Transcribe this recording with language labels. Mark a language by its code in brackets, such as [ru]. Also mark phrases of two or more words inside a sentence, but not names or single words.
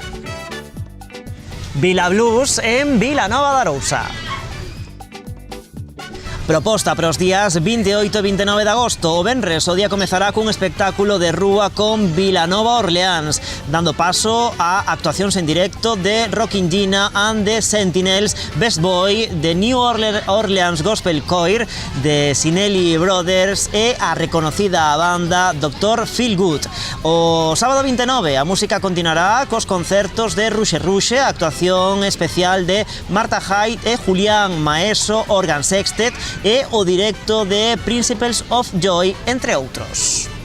[gl] Vila Blues en Vilanova de Arousa. Proposta para os días 28 e 29 de agosto. O venres o día comezará cun espectáculo de rúa con Vilanova Orleans, dando paso a actuacións en directo de Rockin' Gina and the Sentinels, Best Boy, de New Orleans Gospel Choir, de Sinelli Brothers e a reconocida banda Dr. Feel Good. O sábado 29 a música continuará cos concertos de Ruxe Ruxe, actuación especial de Marta Hyde e Julián Maeso, Organ Sextet, e o directo de Principles of Joy, entre outros.